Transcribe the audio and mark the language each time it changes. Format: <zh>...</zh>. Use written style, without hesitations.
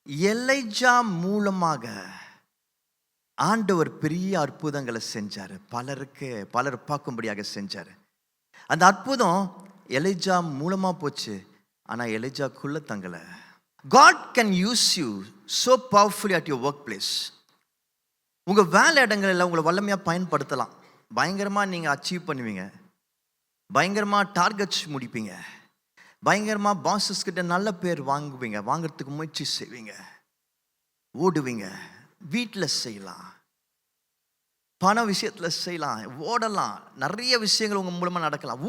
<ta>Elijah மூலமாக ஆண்டவர் பெரிய அற்புதங்களை செஞ்சார். பலர் பார்க்கும்படியாக செஞ்சார். அந்த அற்புதம் எலைஜா மூலமா போச்சு, ஆனா எலைஜாக்குள்ள தங்கல.</ta> <en>God can use you so powerfully at your workplace.</en> <ta>உங்க வேலை இடங்களில் உங்களை வல்லமையா பயன்படுத்தலாம். பயங்கரமா நீங்க அச்சீவ் பண்ணுவீங்க, பயங்கரமா டார்கெட்ஸ் முடிப்பீங்க, பயங்கரமா பாசஸ் கிட்ட நல்ல பேர் வாங்குவீங்க, வாங்கிறதுக்கு முயற்சி செய்வீங்க, ஓடுவீங்க. வீட்டில் செய்யலாம், பண விஷயத்தில் செய்யலாம், ஓடலாம், நிறைய விஷயங்கள் உங்கள் மூலமாக நடக்கலாம்.</ta>